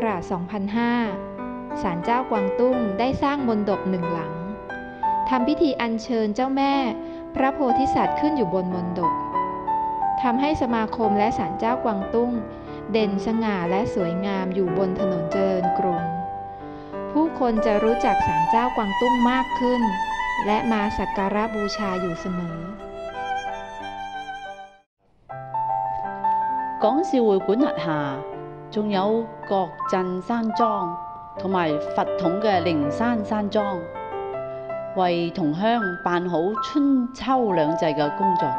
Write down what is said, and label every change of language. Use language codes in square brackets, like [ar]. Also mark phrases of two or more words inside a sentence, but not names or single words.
[th] 2005 ศาลเจ้ากวางตุ้งได้สร้างมณฑป1 หลังทำพิธีอัญเชิญเจ้าแม่พระโพธิสัตว์ขึ้นอยู่บนมณฑปทำให้สมาคมและศาลเจ้ากวางตุ้งเด่นสง่าและสวยงามอยู่บนถนนเจริญกรุงผู้คนจะรู้จักศาลเจ้ากวางตุ้งมากขึ้นและมาสักการะบูชาอยู่เสมอ [yue] 港肇會館轄下仲有國鎮山莊同埋佛統嘅靈山山莊，為同鄉辦好春秋兩祭嘅工作嘅。